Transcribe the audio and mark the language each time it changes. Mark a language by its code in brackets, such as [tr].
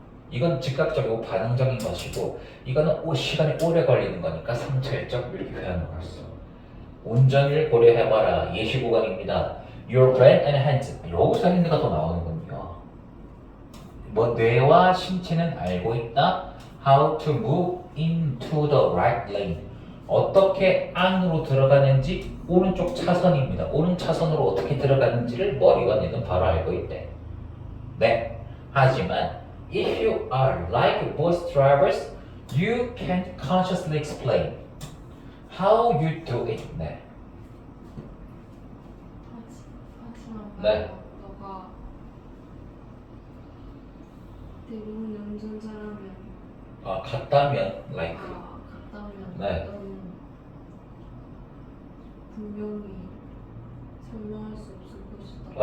[ko] 이건 즉각적이고 반응적인 것이고 이거는 시간이 오래 걸리는 거니까 성찰적 이렇게 표현을 했어. 운전을 고려해봐라. 예시 구간입니다. Your brain and hands. 여기서 핸드가 또 나오는군요. 뭐 뇌와 신체는 알고 있다. [en] How to move into the right lane. [ko] 어떻게 안으로 들어가는지 오른쪽 차선입니다. 오른 차선으로 어떻게 들어가는지를 머리와 뇌는 바로 알고 있대. 네. [en] 하지만 if you are like most drivers, you can't consciously explain how you do it. [ko] 네. 하지만 네. 너가 대부분의 운전자라면 아, 같다면 like. 같다면 네. 너는 분명히 설명할 수 없을 것이다.